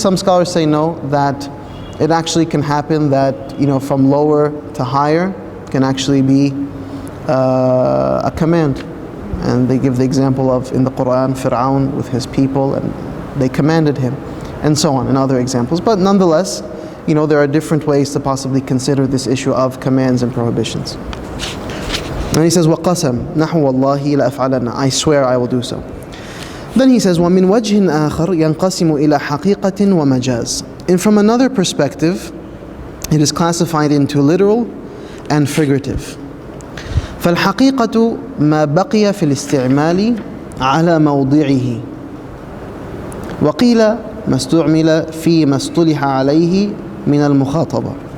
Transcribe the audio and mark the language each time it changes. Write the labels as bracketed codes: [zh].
[en] Some scholars say no, that it actually can happen that from lower to higher can actually be a command, and they give the example of in the Quran Fir'aun with his people, and they commanded him, and so on, and other examples. But nonetheless, there are different ways to possibly consider this issue of commands and prohibitions. And he says, [ar] وَقَسَمْ نَحْوَ اللَّهِ لَأَفْعَلَنَا, [en] I swear I will do so. Then he says, [ar] وَمِنْ وَجْهٍ آخَرٍ يَنْقَسِمُ إِلَى حَقِيقَةٍ وَمَجَازٍ. [en] And from another perspective, it is classified into literal and figurative. [ar] فَالْحَقِيقَةُ مَا بَقِيَ فِي الْإِسْتِعْمَالِ عَلَى مَوْضِعِهِ وَقِيلَ مَا اسْتُعْمِلَ فِي مَا اصْطُلِحَ عَلَيْهِ مِنَ الْمُخَاطَبَةِ.